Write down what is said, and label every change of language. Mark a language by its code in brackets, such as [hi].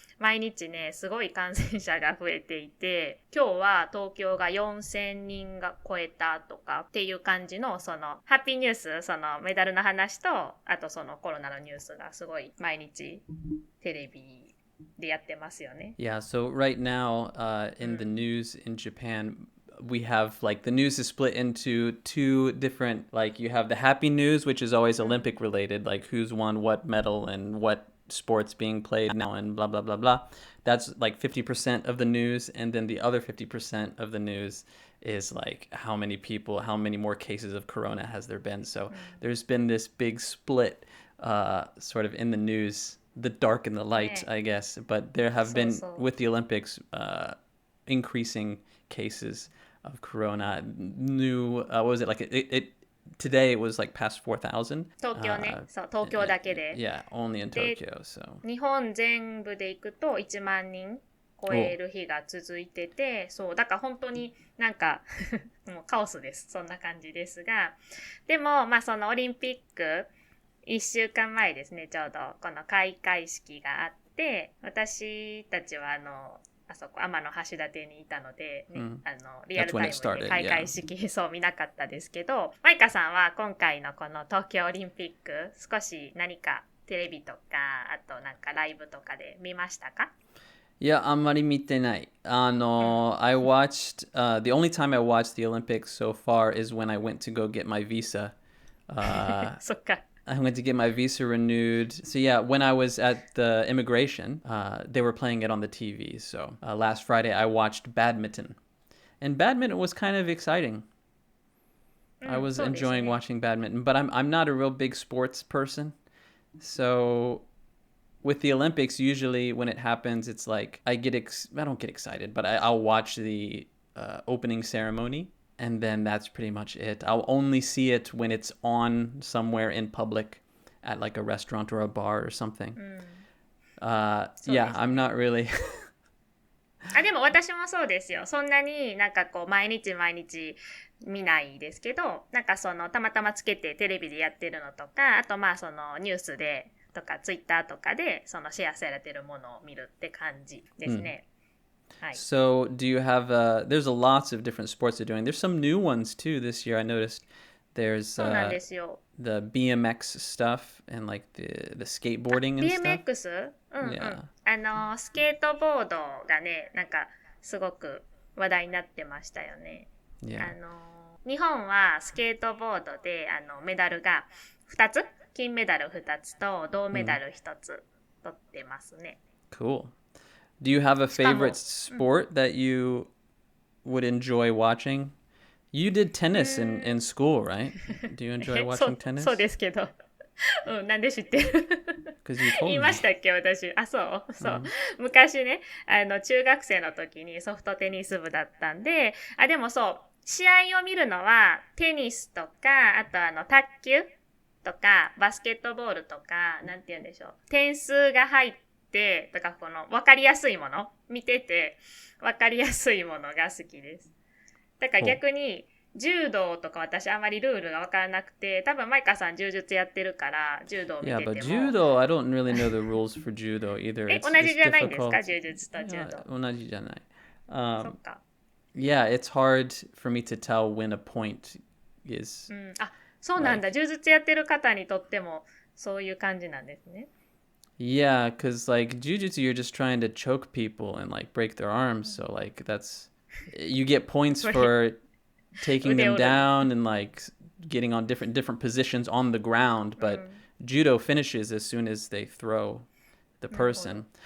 [ja] 毎日ねすごい感染者が増えていて、今日は東京が4000人が超えたとかっていう感じの、そのハッピーニュース、そのメダルの話と、あとそのコロナのニュースがすごい毎日テレビでやってますよね。 [en] Yeah, so right now in the news in Japan, we have like the news is split into two different, like you have the happy news, which is always Olympic related, like who's won what medal and what sports being played now and blah blah blah blah. That's like 50% of the news, and then the other 50% of the news is like how many more cases of corona has there been. So there's been this big split sort of in the news, the dark and the light, I guess, but there have been with the Olympics increasing cases of corona. New what was it, like it today it was like past 4,000. [ja] 東京ね、そう、東京だけで。 [en] Yeah, only in Tokyo. So [ja] 日本全部で行くと1万人超える日が続いてて、そう、だから本当になんかもうカオスです。そんな感じですが、でもまあそのオリンピック1週間前ですね、ちょうどこの開会式があって、私たちはあそこ天橋立にいたので、ね、リアルタイムで開会式、そう見なかったですけど、マイカさんは今回のこの東京オリンピック少し何かテレビとか、あとなんかライブとかで見ましたか？いや、あんまり見てない。 [en] I watched, the only time I watched the Olympics so far is when I went to go get my visa. [ja] そっか。 [en] I went to get my visa renewed. So yeah, when I was at the immigration, they were playing it on the TV. So last Friday I watched badminton. And badminton was kind of exciting. I was enjoying watching badminton, but I'm not a real big sports person. So with the Olympics, usually when it happens, it's like I don't get excited, but I'll watch the opening ceremony, and then that's pretty much it. I'll only see it when it's on somewhere in public at like a restaurant or a bar or something. Yeah, I'm not really [ja] でも私もそうですよ。そんなになんかこう毎日見ないですけど、なんかそのたまたまつけてテレビでやってるのとか、あとまあそのニュースでとかツイッターとかでそのシェアされてるものを見るって感じですね。はい。 [en] So, do you have there's lots of different sports they're doing. There's some new ones too this year. I noticed there's [ja] そうなんですよ。 [en] the BMX stuff and like the skateboarding and stuff. [ja] BMX? うんうん。 [en] Yeah. [ja] スケートボードがね、なんかすごく話題になってましたよね。 [en] Yeah. [ja] 日本はスケートボードでメダルが2つ、金メダル2つと銅メダル1つ取ってますね。 [en] Cool. Do you have a favorite sport that you would enjoy watching? You did tennis in school, right? Do you enjoy watching tennis? [ja] そうですけど。うん、なんで知ってる言いましたっけ私。あ、そう。昔ね、中学生の時にソフトテニス部だったんで、でもそう、試合を見るのはテニスとか、あと卓球とか、バスケットボールとか、なんて言うんでしょう。点数が入ってとか、この分かりやすいもの、見てて分かりやすいものが好きです。だから逆に、柔道とか私あまりルールが分からなくて、多分マイカさん柔術やってるから柔道見てても。 [en] Yeah, but judo, I don't really know the rules for judo either. [ja] 同じじゃないんですか、柔術と柔道。同じじゃない。そっか。 [en] Yeah, it's hard for me to tell when a point is. [ja] あ、そうなんだ。柔術やってる方にとってもそういう感じなんですね。 [en] Yeah, because like jujutsu, you're just trying to choke people and like break their arms. So like you get points for taking them down and like getting on different positions on the ground. But judo finishes as soon as they throw the person.